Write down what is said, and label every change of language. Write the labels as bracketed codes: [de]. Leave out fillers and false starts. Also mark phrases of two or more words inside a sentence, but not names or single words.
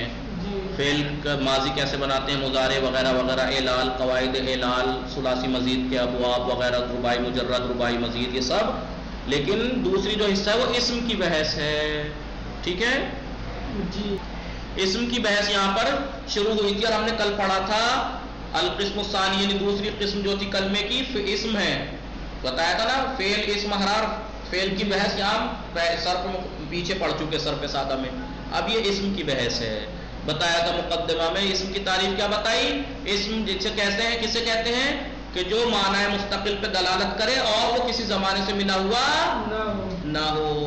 [ur] فعل کا ماضی کیسے بناتے ہیں، مضارع وغیرہ وغیرہ، اعلال، قواعد اعلال، ثلاثی مزید کے ابواب وغیرہ، رباعی مجرد، رباعی مزید، یہ سب. لیکن دوسری جو حصہ ہے وہ اسم کی بحث ہے. ٹھیک ہے جی، اسم کی بحث یہاں پر شروع ہوئی تھی اور ہم نے کل پڑھا تھا [ar] القسم الثانی، [ur] یعنی دوسری قسم جو تھی کلمے کی اسم ہے. بتایا تھا نا فعل اسم حرف. فعل کی بحث یہاں صرف پیچھے پڑھ چکے صرف سادہ میں. اب یہ اسم کی بحث ہے. بتایا تھا مقدمہ میں اسم کی تعریف کیا بتائی. اسم جسے کہتے ہیں، کسے کہتے ہیں کہ جو معنی مستقل پہ دلالت کرے اور وہ کسی زمانے سے ملا ہوا نہ ہو.